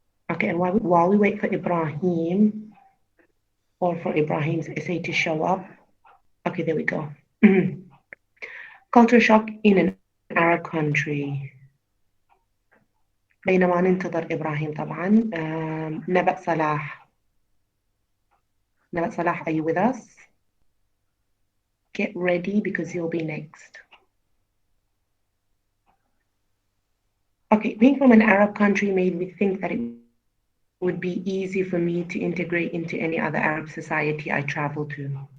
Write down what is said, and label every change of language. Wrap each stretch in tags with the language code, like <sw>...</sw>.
<en>Okay, and while we wait for Ibrahim or for Ibrahim's essay to show up, okay, there we go. Culture shock in an Arab country.</en> <ar>بينما ننتظر إبراهيم طبعا نبأ صلاح.</ar> <en>are you with us? Get ready because you'll be next. Okay, being from an Arab country made me think that it would be easy for me to integrate into any other Arab society I traveled to.</en>